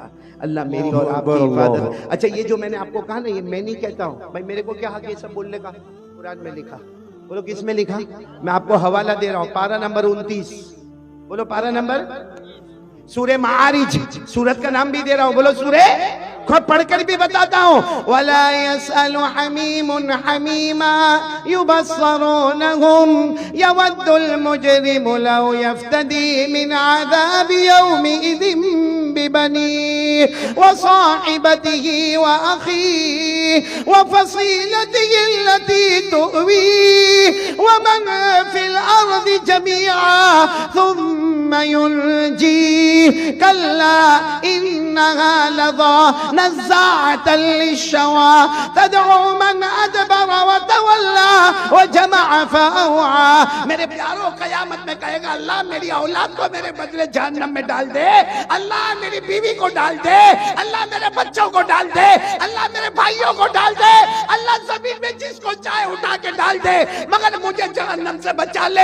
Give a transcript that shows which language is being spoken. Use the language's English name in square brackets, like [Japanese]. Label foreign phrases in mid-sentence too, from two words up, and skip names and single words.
[Hindi] अल्लाह मेरी और आपकी हिफाजत। अच्छा, ये जो मैंने आपको कहा ना, ये मैं नहीं कहता हूँ भाई, मेरे को क्या हक है सब बोलने का? कुरान में लिखा। बोलो किस में लिखा? मैं आपको हवाला दे रहा हूँ, पारा नंबर 29। बोलो पारा नंबर, सूरे मारिज, सूरत का नाम भी दे रहा हूँ। बोलो सूरे, खुद पढ़कर भी बताता हूँ। [Arabic] ولا يسأل حميم حميما يبصرونهم يود المجرم لو يفتدي من عذاب يومئذ ببني وصاحبته وأخي وفصيلته التي تؤوي و ومن في الأرض جميعا ثم ينجي كلا إنها لظى نزاعة للشوى تدعو من أدبر وتولى وجمع فأوعى. [Hindi] मेरे प्यारो, कयामत में कहेगा अल्लाह मेरी औलाद को मेरे बदले जहन्नम में डाल दे, अल्लाह मेरी बीवी को डाल दे, अल्लाह मेरे बच्चों को डाल दे, अल्लाह मेरे भाइयों को डाल दे, अल्लाह जमीन में जिसको चाहे उठा के डाल दे, मगर मुझे जहन्नम से बचा ले।